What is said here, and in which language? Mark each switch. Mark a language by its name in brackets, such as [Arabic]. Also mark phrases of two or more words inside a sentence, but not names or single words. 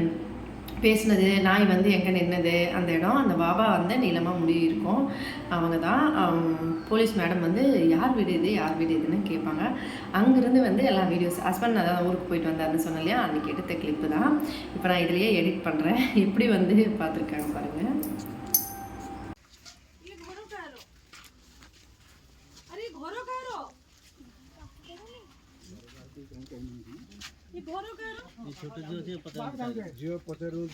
[Tamil] அவங்க வந்து பேசினது, நாய் வந்து எங்கே நின்னது அந்த இடம், அந்த பாபா வந்து நீளமாக முடி இருக்கும். அவங்க தான் போலீஸ் மேடம் வந்து யார் வீடு இது யார் வீடு இதுன்னு கேட்பாங்க. அங்கேருந்து வந்து எல்லா வீடியோஸ் ஹஸ்பண்ட் அதான் ஊருக்கு போயிட்டு வந்தாருன்னு சொன்னேன் இல்லையா, அன்றைக்கி எடுத்த கிளிப்பு தான் இப்போ நான் இதுலேயே எடிட் பண்ணுறேன். எப்படி வந்து பார்த்துருக்காங்க பாருங்கள். [Hindi] छोटे जो थे पता नहीं जियो पता रोजी